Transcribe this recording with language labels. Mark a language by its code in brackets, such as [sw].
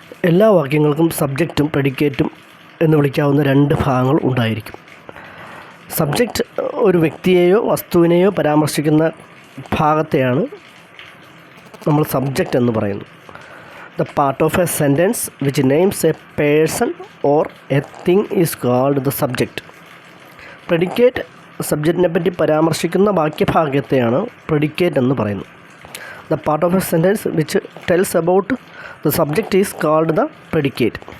[ml] എല്ലാ വാക്യങ്ങൾക്കും സബ്ജക്റ്റും പ്രെഡിക്കേറ്റും എന്ന് വിളിക്കാവുന്ന രണ്ട് ഭാഗങ്ങൾ ഉണ്ടായിരിക്കും. സബ്ജക്റ്റ് ഒരു വ്യക്തിയെയോ വസ്തുവിനെയോ പരാമർശിക്കുന്ന ഭാഗത്തെയാണ് നമ്മൾ സബ്ജക്റ്റ് എന്ന് പറയുന്നത്. [en] The part of a sentence which names a person or a thing is called the subject. [ml] Predicate സബ്ജക്റ്റിനെ പറ്റി പരാമർശിക്കുന്ന വാക്യഭാഗത്തെയാണ് predicate എന്ന് പറയുന്നത്. [en] The part of a sentence which tells about the subject is called the predicate.